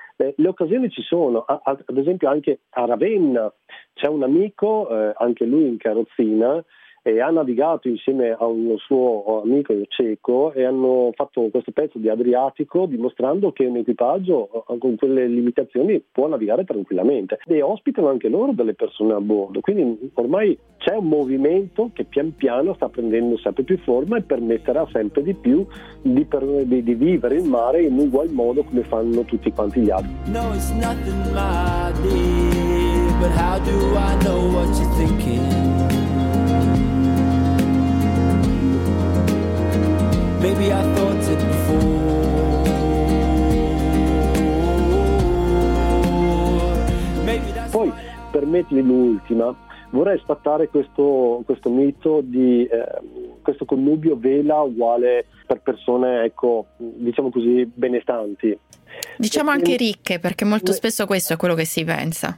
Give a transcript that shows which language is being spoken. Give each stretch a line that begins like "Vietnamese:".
Italian: Le occasioni ci sono, ad esempio anche a Ravenna c'è un amico, anche lui in carrozzina, e ha navigato insieme a uno suo amico cieco e hanno fatto questo pezzo di Adriatico, dimostrando che un equipaggio con quelle limitazioni può navigare tranquillamente, e ospitano anche loro delle persone a bordo. Quindi ormai c'è un movimento che pian piano sta prendendo sempre più forma e permetterà sempre di più di vivere il mare in ugual modo come fanno tutti quanti gli altri.
English: No, it's nothing my dear, but how do I know what you're thinking? Maybe I thought it before. Maybe that's
Italian: poi permettimi l'ultima, vorrei sfatare questo mito di questo connubio vela uguale per persone, ecco, diciamo così, benestanti. Diciamo anche ricche, perché molto spesso questo è quello che si pensa.